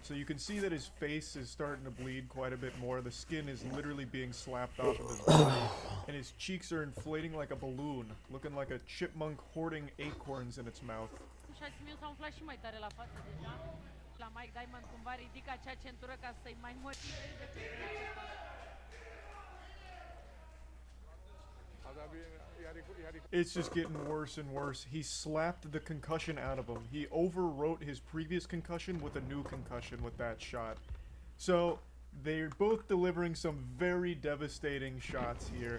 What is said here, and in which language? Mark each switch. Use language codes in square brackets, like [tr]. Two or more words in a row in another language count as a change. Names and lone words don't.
[en] So you can see that his face is starting to bleed quite a bit more. The skin is literally being slapped off of his body. And his cheeks are inflating like a balloon, looking like a chipmunk hoarding acorns in its mouth. [ro] Și Asimiu s-a umflat și mai tare la față deja. La Mike Diamond cumva ridică acea centură ca să-i mai motiveze pe [en] It's just getting worse and worse. He slapped the concussion out of him. He overwrote his previous concussion with a new concussion with that shot. So, they're both delivering some very devastating shots here.